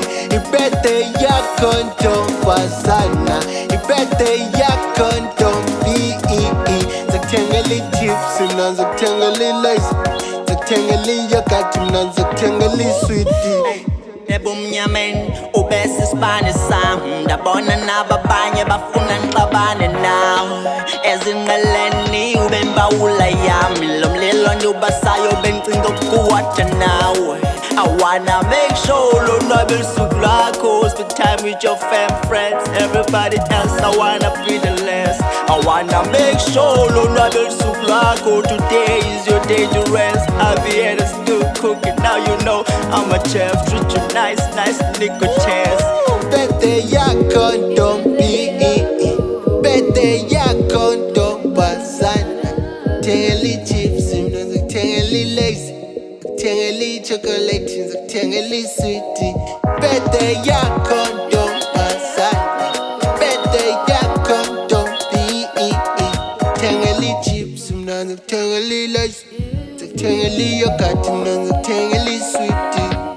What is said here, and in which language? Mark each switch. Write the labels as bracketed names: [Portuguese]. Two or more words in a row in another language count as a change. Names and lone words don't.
[Xhosa] Ibirthday yakho Ntombazana, ibirthday yakho Ntombi, Zok'thengel'iChips Mna Zok'thengel'iLays, Zok'thengel'iYoghurt Mna Zok'thengel'iSweetie. Ebumnyameni ube sisbane sami, Ndabona naba banye bafuna ngixabane nawe. Ezingqeleni ubembawula yami, lomlilo ndiwubasayo becingu kuwotha nawe. [English] I wanna make sure [Xhosa] lonwabel'usuku lwakho, [English] spend time with your friends, everybody else I wanna be the less. I wanna make sure [Xhosa] lonwabel'usuku lwakho, [English] today is your day to rest. I'll be here to still cooking, now you know I'm a chef. Treat you nice, nigga chance. [Xhosa] Birthday yakho Ntombi, birthday yakho Ntombazana. Zok'thengel'iChips Mna Zok'thengel'iLays, Zok'thengel'iChocolate, Zok'thengel'iSweetie. Birthday yakho Ntombazana, birthday yakho Ntombi, Zok'thengel'iChips Mna Zok'thengel'iLays, Zok'thengel'iYoghurt Mna Zok'thengel'iSweetie.